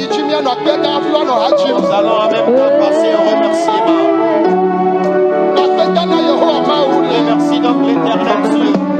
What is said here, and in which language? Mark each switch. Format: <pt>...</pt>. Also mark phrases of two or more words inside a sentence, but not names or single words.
<ee>mianɔ akpɛ gã afi woanɔ ha dzim.</ee> <fr>Nous allons en même temps passer au remerciement.</fr> <ee>Akpɛ gã na Yehowa Mawu le.</ee> <fr>Remercie donc l'Éternel Dieu.</fr>